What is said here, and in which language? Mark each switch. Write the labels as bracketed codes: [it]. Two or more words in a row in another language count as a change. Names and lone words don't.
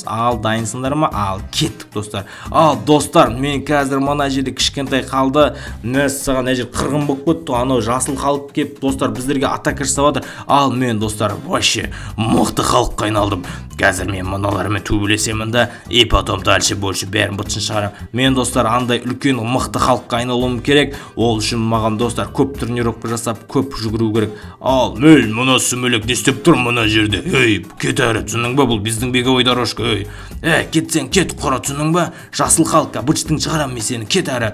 [kk] Ал, дайынсыңдар ма? Ал, кеттік, достар. Ал, достар, мен қазір мына жерде кішкентай қалды. Мәссаған, мына жер қырғын болып кетті. Анау жасыл халық кеп, достар, біздерге атака жасап жатыр. Ал, мен, достар, вообще мықты халыққа айналдым. Қазір мен мыналармен төбелесемін да, [ru] и потом дальше больше [kk] бәрін бытшын шығарам. Мен, достар, андай үлкен мықты халыққа айналуым керек. Ол үшін маған, достар, көп тренировка жасап, көп жүгіру керек. Ал, мен мына сүмелек не істеп тұр мына жерде? Ей, кет әрі, түсінің ба, бұл біздің [ru] беговой дорожка. [kk] Кетсең, кет, қора, түсінің ба? Жасыл халыққа бытшын шығарам мен сені, кет әрі.